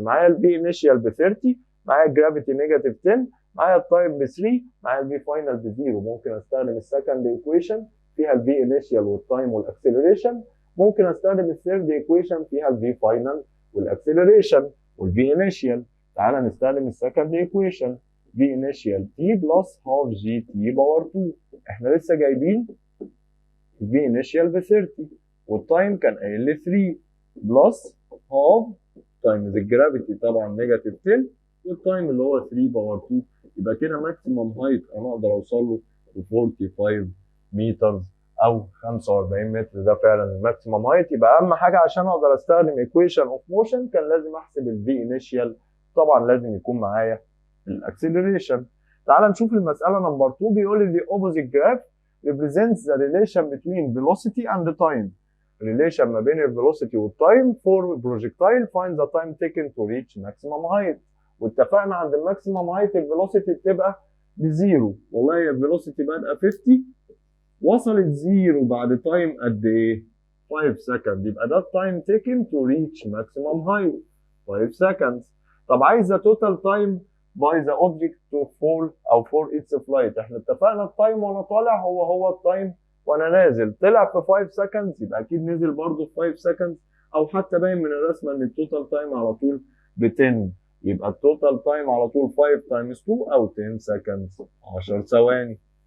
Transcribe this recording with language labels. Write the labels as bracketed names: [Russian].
[Arabic] معايا الفي انيشال ب 30، معايا الجرافيتي نيجاتيف 10، معايا التايم ب 3، معايا الفي فاينل بزيرو. ممكن استخدم السكند ايكويشن فيها الفي انيشال والتايم والاكسلريشن، ممكن استخدم الثيرد ايكويشن فيها الفي فاينل والاكسلريشن والفي انيشال. تعالى نستخدم السكند ايكويشن [English] v initial t plus half gt [Arabic] باور 2. احنا لسه جايبين v initial ب 30 والتايم كان قايل لي 3 بلس half تايمز الجرافيتي طبعا نيجاتيف 10 والتايم اللي هو 3 باور 2. يبقى كده ماكسيمم هايت انا اقدر اوصل له ل 45 متر او 45 متر. ده فعلا الماكسيمم هايت. يبقى اهم حاجه عشان اقدر استخدم ايكويشن اوف موشن كان لازم احسب الفي انيشال، طبعا لازم يكون معايا الاكسلريشن. تعال نشوف المساله نمبر 2. بيقول لي [English] the opposite graph represents the relation between velocity and time. relation [Arabic] ما بين الفيلوسيتي والتايم [English] for projectile find the time taken to reach maximum height. [Arabic] واتفقنا عند الماكسيمم هايت الفيلوسيتي بتبقى بزيرو. والله الفيلوسيتي بادئه 50 وصلت زيرو بعد تايم قد ايه؟ 5 سكند. يبقى ده التايم [English] taken to reach maximum height 5 seconds. [Arabic] طب عايزه [English] Total time by the object to fall or for its flight. [Arabic] احنا اتفقنا التايم وانا طالع هو التايم وانا نازل. طلع في 5 سكندز يبقى اكيد نزل برضه في 5 سكندز، او حتى باين من الرسمه ان التوتال تايم على طول ب 10. يبقى التوتال تايم على طول 5 تايمز 2 او 10 سكندز 10 ثواني.